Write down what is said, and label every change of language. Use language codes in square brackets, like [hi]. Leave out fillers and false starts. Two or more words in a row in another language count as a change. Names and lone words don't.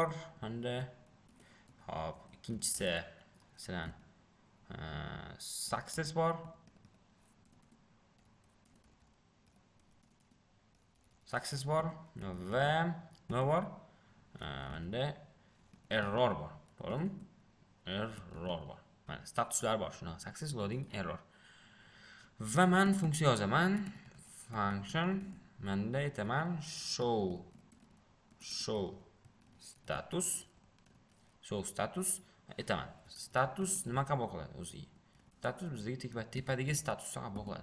[uz] Endi hop, ikkinchisi masalan success bor. Va nima bor? Endi error bor. To'g'rimi? Error bor. Mana statuslar bor. Shuna [en] success, loading, error. [uz] Va men funksiya yozaman. Function menda aytaman [en] show status [uz] aytaman. Status nima qabul qiladi o'ziga? Status bizga tepadagi statusni qabul qiladi.